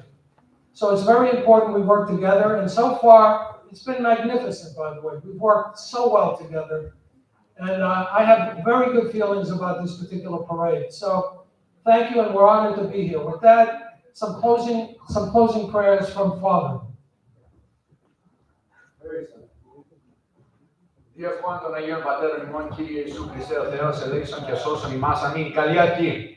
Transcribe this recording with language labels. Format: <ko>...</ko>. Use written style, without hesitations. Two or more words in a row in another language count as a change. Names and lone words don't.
<en>So it's very important we work together. And so far, it's been magnificent, by the way. We've worked so well together. And I have very good feelings about this particular parade. So thank you, and we're honored to be here. With that, some closing prayers from Father.</en> <el>Διευχών των Αγίων Πατέρων ημών, Κύριε Ιησού Χριστέ ο Θεός, ελέησον και σώσον ημάς. Αμήν. Καλή αρχή.</el>